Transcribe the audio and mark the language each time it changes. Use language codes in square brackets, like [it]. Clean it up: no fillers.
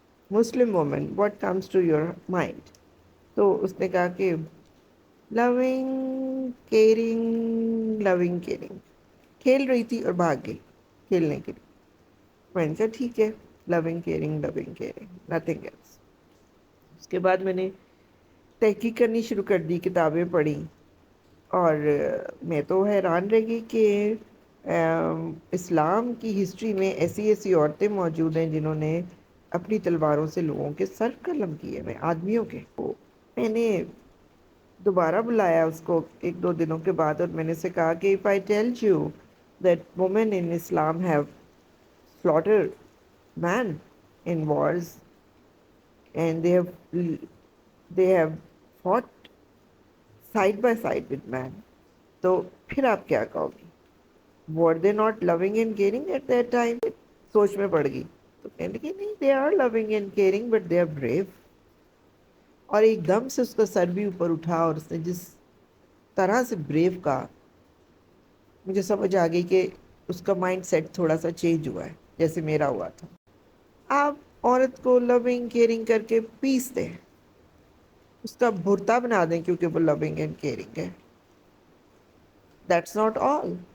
[en] Muslim woman, what comes to your mind؟ [ur] تو اس نے کہا کہ لونگ کیئرنگ، لونگ کیئرنگ، کھیل رہی تھی اور بھاگ گئی کھیلنے کے لیے۔ میں نے کہا ٹھیک ہے، لونگ کیئرنگ، لونگ کیئرنگ، نتھنگ ایلس۔ اس کے بعد میں نے تحقیق کرنی شروع کر دی، کتابیں پڑھی، اور میں تو حیران رہ گئی کہ اسلام کی ہسٹری میں ایسی ایسی عورتیں موجود ہیں جنہوں نے اپنی تلواروں سے لوگوں کے سر قلم کیے ہوئے آدمیوں کے. میں نے دوبارہ بلایا اس کو ایک دو دنوں کے بعد اور میں نے سے کہا کہ [en] if I tell you that women in Islam have slaughtered man in wars and they have fought side by side with man, [ur] تو پھر آپ کیا کہو گی؟ [en] were they not loving and caring at that time? [ur] سوچ میں پڑ گئی تو کہنے لگی نہیں [en] they are loving and caring but they are brave. [ur] اور ایک دم سے اس کا سر بھی اوپر اٹھا اور اس نے جس طرح سے بریو کہا مجھے سمجھ آ گئی کہ اس کا مائنڈ سیٹ تھوڑا سا چینج ہوا ہے جیسے میرا ہوا تھا. آپ عورت کو لونگ کیئرنگ کر کے پیس دیں, اس کا بھرتا بنا دیں کیونکہ وہ لونگ اینڈ کیئرنگ ہے. [en] That's not all.